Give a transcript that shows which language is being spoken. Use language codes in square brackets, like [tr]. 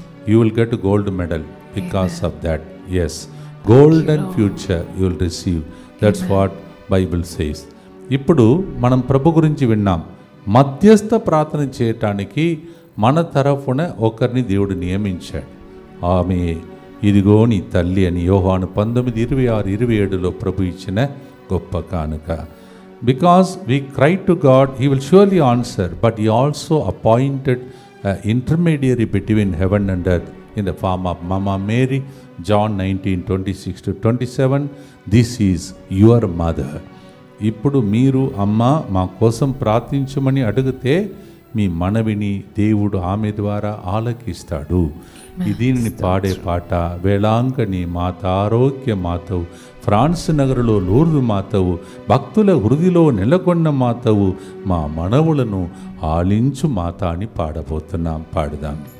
[en] You will get a gold medal because of that. Yes, golden future you will receive. That's what Bible says. [te] ఇప్పుడు మనం ప్రభు గురించి విన్నాం. మధ్యస్థ ప్రార్థన చేయటానికి మన తరఫున ఒకరిని దేవుడు నియమించాడు. ఆమె ఇదిగో నీ తల్లి అని యోహాను 19:26-27 ప్రభు ఇచ్చిన గొప్ప కానుక. [en] Because we cry to God, He will surely answer, but He also appointed intermediary between heaven and earth in the form of Mama Mary. John 19:26-27. This is your mother. [te] ఇప్పుడు మీరు అమ్మ మా కోసం ప్రార్థించమని అడిగితే మీ మనవిని దేవుడు ఆమె ద్వారా ఆలకిస్తాడు. దీనిని పాడే పాట వేళాంకని మాత, ఆరోగ్య మాతవు, ఫ్రాన్స్ నగరులో లూర్దు మాతవు, భక్తుల హృదిలో నెలకొన్న మాతవు, మా మనవులను ఆలించు మాత అని పాడబోతున్నాం. పాడదాం.